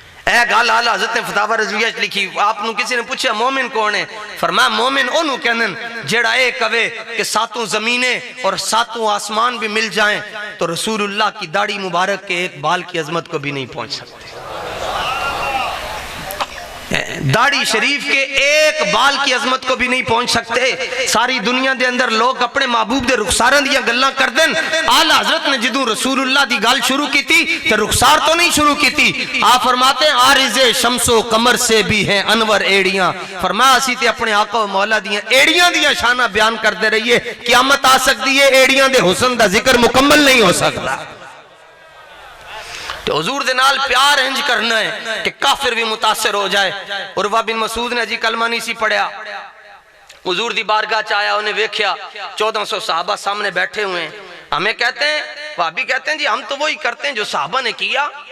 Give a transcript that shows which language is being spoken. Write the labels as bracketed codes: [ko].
[pa] اے گال اعلیٰ حضرت نے فتاوی رضویہ لکھی. آپ نو کسی نے پوچھا مومن کون ہے؟ فرمایا مومن انہوں کہنن جیڑا اے کہے [ur] کہ 7 زمینیں اور 7 آسمان بھی مل جائیں تو رسول اللہ کی داڑھی مبارک کے ایک بال کی عظمت کو بھی نہیں پہنچ سکتے. داڑھی شریف کے ایک بال کی عظمت کو بھی نہیں پہنچ سکتے. [pa] ساری دنیا دے اندر لوگ اپنے محبوب دے رخساراں دیا گلاں کر دیں. اعلیٰ حضرت نے جدوں رسول اللہ دی گل شروع کی تھی تو رخسار تو نہیں شروع کی تھی. [ur] آپ فرماتے ہیں عارض شمس و قمر سے بھی ہیں انور ایڑیاں. [pa] فرمایا اسی تے اپنے آقا و مولا دیاں ایڑیاں دیا شانہ بیان کرتے رہیے. قیامت آ سکتی ہے ایڑیاں دے حسن دا ذکر مکمل نہیں ہو سکتا. تو حضور دے نال پیار انج کرنا ہے کہ کافر بھی متاثر ہو جائے. عروہ بن مسعود نے جی کلمہ نہیں سی پڑھیا, حضور دی بارگاہ چایا, انہیں ویکھیا 1400 صحابہ سامنے بیٹھے ہوئے ہیں. [ur] ہمیں کہتے ہیں وہابی کہتے ہیں جی ہم تو وہی کرتے ہیں جو صحابہ نے کیا.